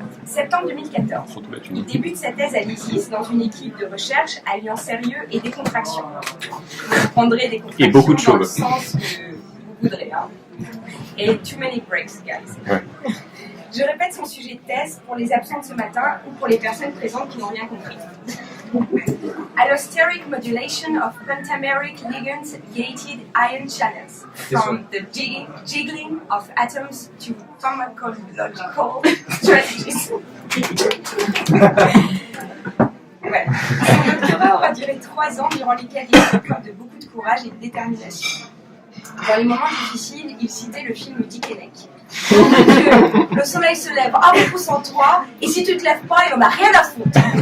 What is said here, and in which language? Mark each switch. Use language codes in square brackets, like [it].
[fr] Septembre 2014, il débute sa thèse à l'ISIS dans une équipe de recherche alliant sérieux et décontraction. Vous prendrez des contractions et beaucoup de dans le choses. sens que vous voudrez. Hein. Et [en] too many breaks, guys. [fr] Ouais. Je répète son sujet de thèse pour les absents de ce matin ou pour les personnes présentes qui n'ont rien compris. [en] Allosteric modulation of pentameric ligand-gated ion channels from the jiggling of atoms to pharmacological strategies. [fr] Voilà. Son doctorat aura duré 3 ans durant lesquels il a fait preuve de beaucoup de courage et de détermination. Dans les moments difficiles, il citait le film Dick et Nick. Mon Dieu, le soleil se lève un peu plus en toi, et si tu te lèves pas, il en a rien à foutre.